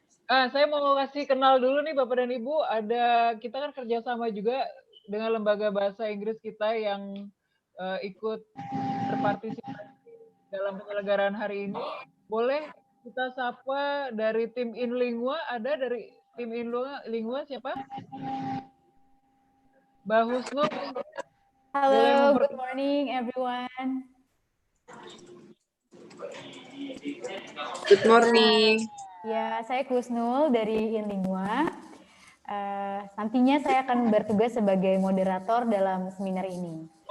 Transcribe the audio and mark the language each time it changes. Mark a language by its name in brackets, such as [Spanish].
[Indonesian] Saya mau kasih kenal dulu nih Bapak dan Ibu. Kita kan kerjasama juga dengan lembaga bahasa Inggris kita yang ikut berpartisipasi dalam penyelenggaraan hari ini. Boleh kita sapa dari tim Inlingua, ada dari tim Inlingua siapa? Mbak Husnul. [English] Halo, good morning everyone. Good morning. [Indonesian] Ya, saya Husnul dari Inlingua. Nantinya saya akan bertugas sebagai moderator dalam seminar ini.